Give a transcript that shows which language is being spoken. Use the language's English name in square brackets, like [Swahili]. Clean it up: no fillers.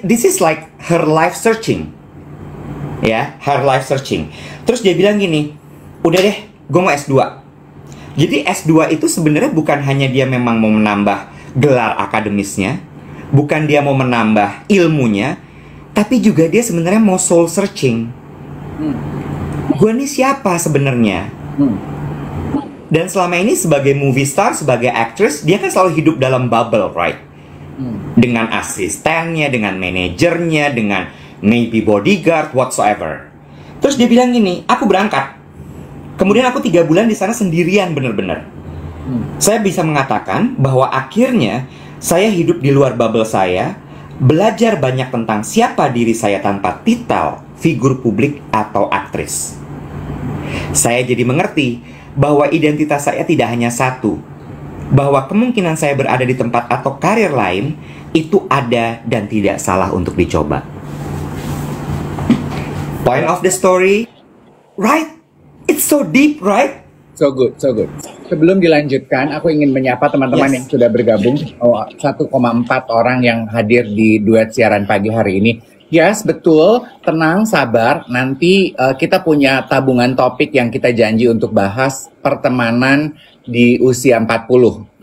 [English] This is like her life searching, ya, her life searching. [Indonesian] Terus dia bilang gini, udah deh, gue mau S2. Jadi S2 itu sebenarnya bukan hanya dia memang mau menambah gelar akademisnya, bukan dia mau menambah ilmunya, tapi juga dia sebenarnya mau soul searching. Gue nih siapa sebenarnya? Dan selama ini sebagai movie star, sebagai actress, dia kan selalu hidup dalam bubble, right? Dengan asistennya, dengan manajernya, dengan [English] maybe bodyguard, whatsoever. [Indonesian] Terus dia bilang gini, aku berangkat. Kemudian aku 3 bulan di sana sendirian bener-bener. Saya bisa mengatakan bahwa akhirnya saya hidup di luar bubble saya, belajar banyak tentang siapa diri saya tanpa titel, figur publik, atau aktris. Saya jadi mengerti bahwa identitas saya tidak hanya satu, bahwa kemungkinan saya berada di tempat atau karir lain itu ada dan tidak salah untuk dicoba. [English] Point of the story, right? It's so deep, right? So good. [Indonesian] Sebelum dilanjutkan, aku ingin menyapa teman-teman yang sudah bergabung. 1,4 orang yang hadir di duet siaran pagi hari ini. Yes, betul. Tenang, sabar. Nanti kita punya tabungan topik yang kita janji untuk bahas pertemanan di usia 40.